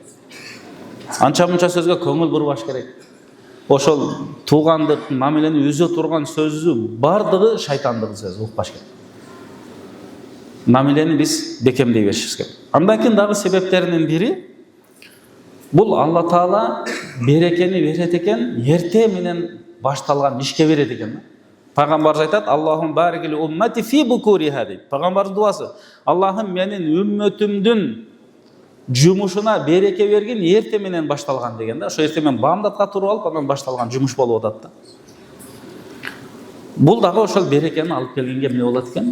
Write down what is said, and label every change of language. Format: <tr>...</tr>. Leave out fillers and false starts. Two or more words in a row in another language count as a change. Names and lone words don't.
<ky>Анча-мунча сөзгө көңүл бурбаш керек. Ошол туугандык мамилени үзө турган сөзү бардыгы шайтандык сөз, укпаш керек. Мамилени биз бекемдей беришибиз керек. Андан кийин дагы себептеринин бири бул Алла Таала берекени берет экен, эрте менен башталган ишке берет экен. Пайгамбарыбыз айтат:</ky> <ar>اللهم بارك لأمتي في بكورها</ar> <ky>дейт. Пайгамбардын дуасы: Аллахым менин үммөтүмдүн жумушуна береке бергин, эрте менен башталган деген да. Ошо эрте менен бамдатка туруп алып, анан башталган жумуш болуп атат да. Бул дагы ошол берекени алып келгенге эмне болот экен?</ky>